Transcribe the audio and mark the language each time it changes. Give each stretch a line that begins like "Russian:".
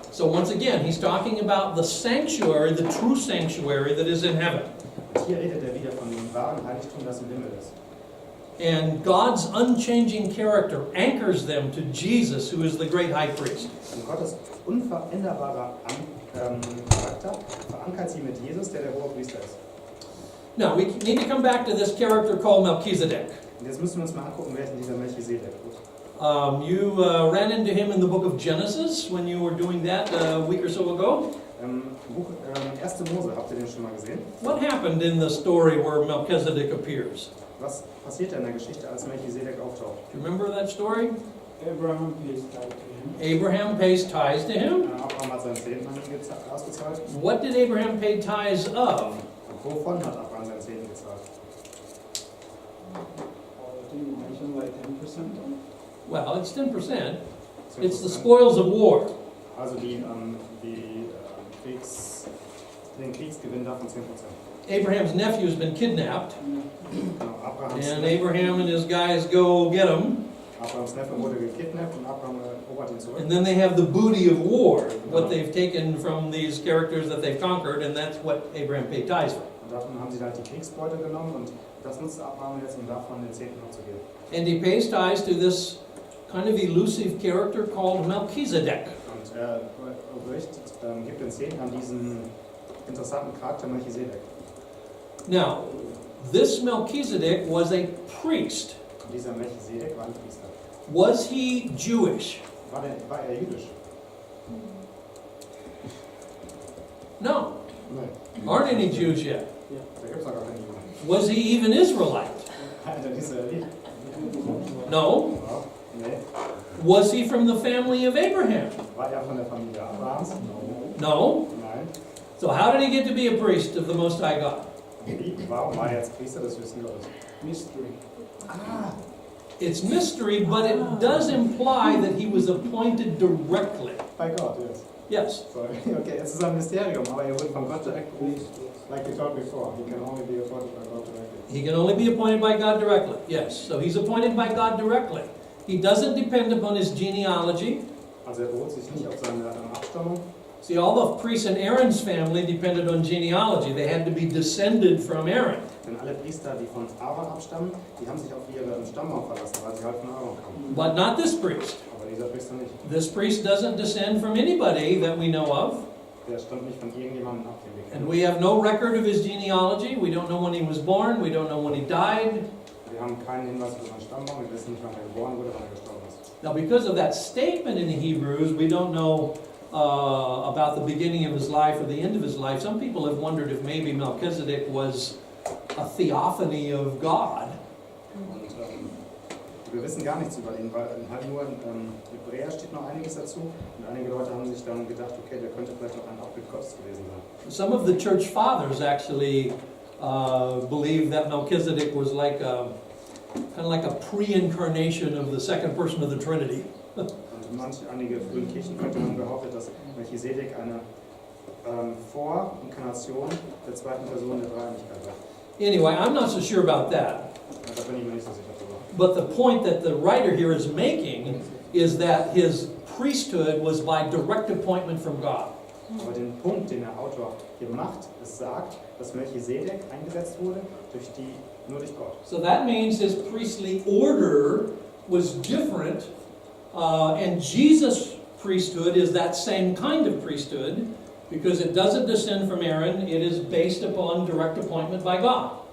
English: So once again, he's talking about the sanctuary, the true sanctuary that is in heaven.
German: Und hier redet er wieder von dem wahren Heiligtum, das im Himmel ist.
English: And God's unchanging character anchors them to Jesus, who is the great high priest.
German: Und Gottes unveränderbarer Charakter verankert sie mit Jesus, der Hohepriester ist.
English: Now, we need to come back to this character called Melchizedek.
German: Und jetzt müssen wir uns mal angucken, wer ist denn dieser Melchisedek?
English: You ran into him in the book of Genesis when you were doing that a week or so ago.
German: Buch 1. Mose, habt ihr den schon mal gesehen?
English: What happened in the story where Melchizedek appears?
German: Was passiert in der Geschichte, als Melchisedek auftaucht?
English: Do you remember that story? Abraham pays tithe to him. Abraham pays tithes to him.
German: Abraham hat seinen Zehnten an ihn ausgezahlt.
English: What did Abraham pay tithes of?
German: Und wovon hat Abraham seinen Zehnten gezahlt?
English: I think you mentioned like 10%. Well, it's 10%. It's the 10%. spoils of war.
German: Also den Kriegsgewinn davon 10%.
English: Abraham's nephew's been kidnapped,
German: Genau,
English: and Abraham and his guys go get him.
German: Abrahams Neffe wurde gekidnappt und Abraham erobert ihn zurück.
English: And then they have the booty of war, what they've taken from these characters that they've conquered, and that's what Abraham paid tithes for.
German: Und davon haben sie halt die Kriegsbeute genommen und das nutzt Abraham jetzt, um davon den Zehnten abzugeben.
English: And he pays tithes to this kind of elusive character called Melchizedek.
German: Und er gibt den Zehnten an diesen interessanten Charakter Melchisedek.
English: Now, this Melchizedek was a priest.
German: Und dieser Melchisedek war ein Priester.
English: Was he Jewish?
German: War er jüdisch?
English: No,
German: Nein.
English: aren't any Jews yet.
German: Da gibt es noch gar keine Juden.
English: Was he even Israelite?
German: Alter, Israelit.
English: No.
German: Ja. Nee.
English: Was he from the family of Abraham?
German: War er von der Familie Abrahams?
English: No.
German: Nein.
English: So how did he get to be a priest of the Most High God?
German: Wie? Warum war er jetzt Priester? Das wissen wir nicht.
English: Mystery. Ah, It's mystery, but it does imply that he was appointed directly.
German: bei Gott,
English: yes. Yes. Sorry.
German: Okay, es ist ein Mysterium, aber er wurde von Gott direkt berufen.
English: Like we talked before, he can only be appointed by God directly. He can only be appointed by God directly. Yes. So he's appointed by God directly. He doesn't depend upon his genealogy.
German: Also er beruht sich nicht auf seine Abstammung.
English: See, all the priests in Aaron's family depended on genealogy. They had to be descended from Aaron.
German: Denn alle Priester, die von Aaron abstammen, die haben sich auf ihren Stammbaum verlassen, weil sie halt von Aaron kamen.
English: But not this priest.
German: Aber dieser Priester nicht.
English: This priest doesn't descend from anybody that we know of.
German: Der stammt nicht von irgendjemandem ab, den wir
English: And
German: kennen.
English: we have no record of his genealogy. We don't know when he was born. We don't know when he died.
German: Wir haben keinen Hinweis für seinen Stammbaum, wir wissen nicht, wann er geboren wurde, wann er gestorben ist.
English: Now, because of that statement in the Hebrews, we don't know about the beginning of his life or the end of his life. Some people have wondered if maybe Melchizedek was a theophany of God.
German: Und wir wissen gar nichts über ihn, weil halt nur in Hebräer steht noch einiges dazu. Und einige Leute haben sich dann gedacht, okay, der könnte vielleicht auch ein Abbild Gottes gewesen sein.
English: Some of the church fathers actually believe that Melchizedek was like kind of like a pre-incarnation of the second person of the Trinity.
German: Und einige frühen Kirchenväter haben behauptet, dass Melchisedek eine Vorinkarnation der zweiten Person der Dreieinigkeit war.
English: Anyway, I'm not so sure about that.
German: Da bin ich mir nicht so sicher drüber.
English: But the point that the writer here is making is that his priesthood was by direct appointment from God.
German: Aber den Punkt, den der Autor hier macht, es sagt, dass Melchisedek eingesetzt wurde nur durch Gott.
English: So that means his priestly order was different, and Jesus' priesthood is that same kind of priesthood, because it doesn't descend from Aaron, it is based upon direct appointment by God.